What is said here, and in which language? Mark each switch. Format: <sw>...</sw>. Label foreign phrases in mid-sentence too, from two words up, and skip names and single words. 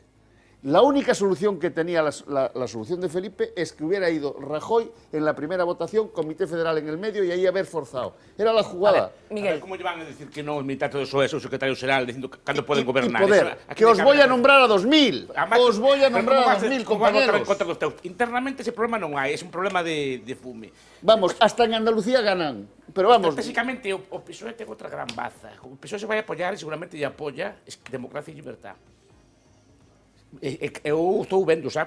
<es>La única solución que tenía la solución de Felipe es que hubiera ido Rajoy en la primera votación, Comité Federal en el medio y ahí haber forzado. Era la jugada. Miguel. ¿Cómo van a decir que no el militantes del PSOE, su secretario general, diciendo cuándo pueden gobernar? Y poder, que os voy a nombrar a 2.000. Os voy a nombrar a 2.000, compañeros.</es> <gl>Internamente ese problema non hai, é un problema de fume.</gl> <es>Vamos, hasta en Andalucía ganan. Pero vamos...</es> <gl>Básicamente, o PSOE ten outra gran baza. O PSOE se vai a apoiar e seguramente lle apoia democracia e libertad. Eu estou vendo, sabe?</gl>